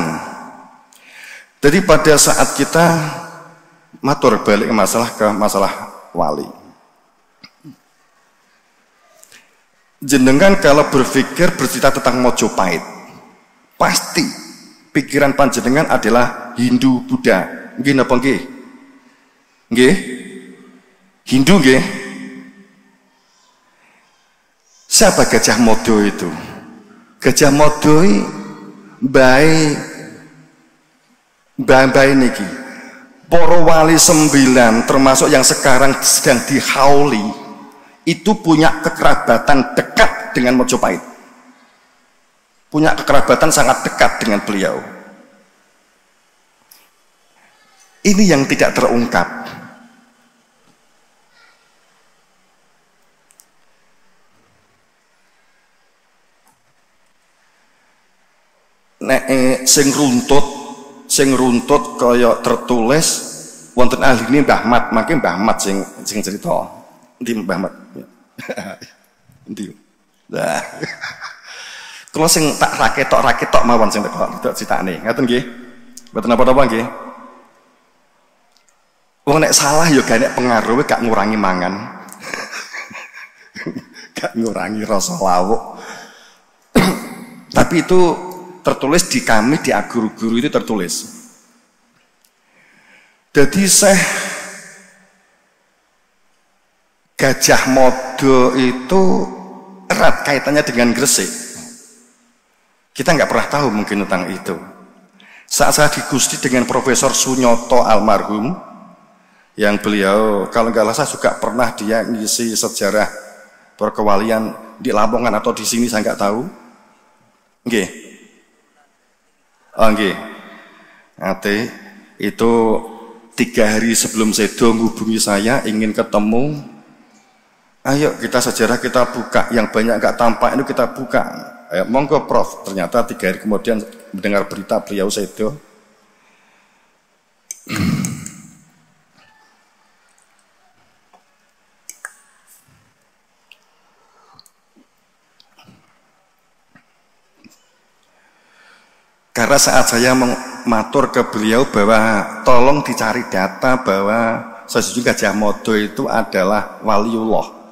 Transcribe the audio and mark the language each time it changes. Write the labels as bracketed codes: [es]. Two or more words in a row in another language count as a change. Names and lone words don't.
[id] Jadi pada saat kita matur balik ke masalah wali. Jenengan kalau berpikir bercerita tentang Mojopahit, pasti pikiran panjenengan adalah Hindu Buddha. [jv] Nggih napa nggih? Nggih? Hindu nggih? [id] Siapa Gajah Mada itu? [jv] Gajah Mada bae niki. [id] Para wali 9 termasuk yang sekarang sedang dihauli itu punya kekerabatan dekat dengan Mojopahit. Punya kekerabatan sangat dekat dengan beliau. Ini yang tidak terungkap. [jv] Nek sing runtut kaya tertulis wonten ahline Mbah Mat, mangke Mbah Mat sing cerita. Ndi Mbah Mat. Ndi. Lah. Kula sing tak raketok mawon sing tak critane. Ngaten nggih. Mboten apa-apa nggih. Wong nek salah ya gak nek pengaruh gak ngurangi mangan. Gak ngurangi rasa lawuk. [id] Tapi itu tertulis di kami, di guru-guru itu tertulis. Jadi Syekh Gajah Mada itu erat kaitannya dengan Gresik. Kita nggak pernah tahu mungkin tentang itu. Saat saya diskusi dengan Profesor Sunyoto almarhum, yang beliau kalau nggak salah juga pernah dia ngisi sejarah perkewalian di Lamongan atau di sini saya nggak tahu. [jv] Nggih. Oh nggih. [id] Ate itu 3 hari sebelum sedo menghubungi saya ingin ketemu. Ayo kita sejarah kita buka, yang banyak nggak tampak itu kita buka. [jv] Ayo, monggo Prof. [id] Ternyata 3 hari kemudian mendengar berita beliau sedo. Karena saat saya matur ke beliau bahwa tolong dicari data bahwa sesungguhnya Gajah Mada itu adalah waliullah.